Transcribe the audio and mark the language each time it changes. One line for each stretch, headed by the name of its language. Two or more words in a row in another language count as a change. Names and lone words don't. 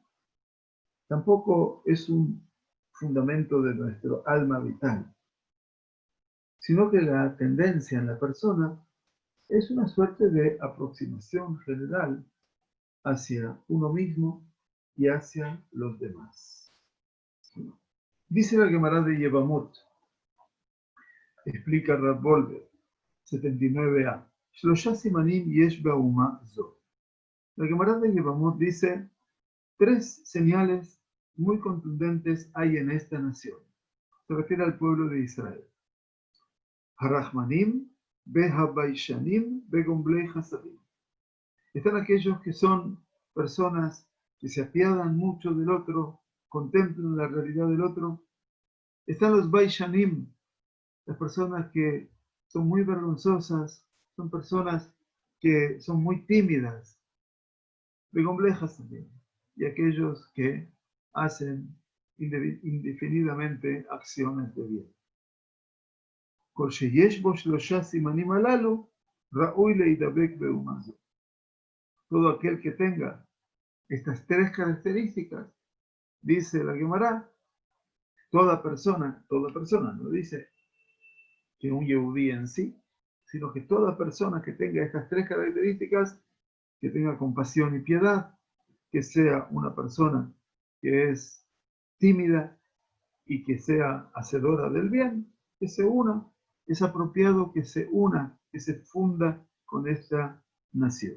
Spanish: Tampoco es un fundamento de nuestro alma vital, sino que la tendencia en la persona es una suerte de aproximación general hacia uno mismo y hacia los demás. Dice la Gemara de Yevamot, explica Rav Wolbe, 79a,
Hebrew: שלושה סימנים יש באומה זו.
Spanish: La Gemara de Yevamot dice, 3 señales muy contundentes hay en esta nación. Se refiere al pueblo de Israel.
Hebrew: הרחמנים, בהביישנים, בגומלי חסדים.
Spanish: Están aquellos que son personas que se apiadan mucho del otro, contemplan la realidad del otro. Están los baishanim, las personas que son muy vergonzosas son personas que son muy tímidas, complejas también, y aquellos que hacen indefinidamente acciones de bien.
Hebrew: כל שיש בו 3 סימנים הללו, ראוי להידבק באומה זו.
Spanish: Todo aquel que tenga estas 3 características, dice la Gemara, toda persona, no dice que un yehudí en sí, sino que toda persona que tenga estas 3 características, que tenga compasión y piedad, que sea una persona que es tímida y que sea hacedora del bien, que se una, es apropiado que se una, que se funda con esta nación.